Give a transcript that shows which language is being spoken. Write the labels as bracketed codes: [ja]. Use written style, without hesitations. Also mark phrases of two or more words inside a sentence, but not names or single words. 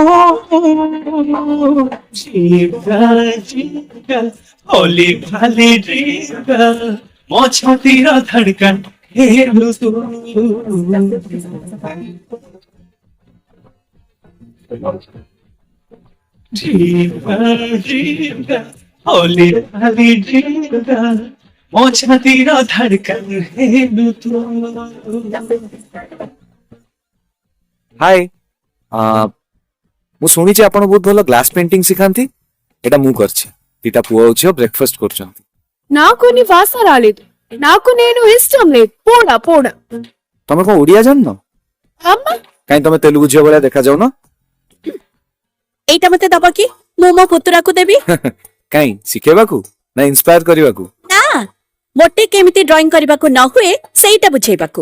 [or] ହୋଲି ଭାଲି ଡ୍ରିମ ମୋ ଛାତିର ଧଡ଼କନ ହେଲୁ ତୁ ଡ୍ରିମ होली भाली ड्रीम ମୋ ଛାତିର ଧଡ଼କନ ହେଲୁ ତୁ। ହାଏ ମୁଁ ଶୁଣିଛି ଆପଣ ବହୁତ ଭଲ ଗ୍ଲାସ ପେଣ୍ଟିଂ ଶିଖାନ୍ତି। ଏଟା ମୁଁ କରିଛି। ଦିଟା ପୁଅ ଆଉ ଝିଅ ବ୍ରେକଫାଷ୍ଟ କରୁଛନ୍ତି। [te] నాకు నీ వాసన రాలేదు. నాకు నేను ఇష్టం లేదు. పోడా పోడా. [or] ତମେ କଣ ଓଡ଼ିଆ ଜାଣିନ? [te] అమ్మా [or] କାଇଁ ତମେ ତେଲୁଗୁ ଝିଅ ଭଳିଆ ଦେଖାଯାଉନ? ଏଇଟା ମତେ ଦବ କି? ମୁଁ ମୋ ପୁତୁରାକୁ ଦେବି। କାଇଁ ଶିଖେଇବାକୁ ନା ଇନ୍ସପାୟାର କରିବାକୁ? ନା ମୋଟେ କେମିତି ଡ୍ରଇଂ କରିବାକୁ ନ ହୁଏ ସେଇଟା ବୁଝେଇବାକୁ।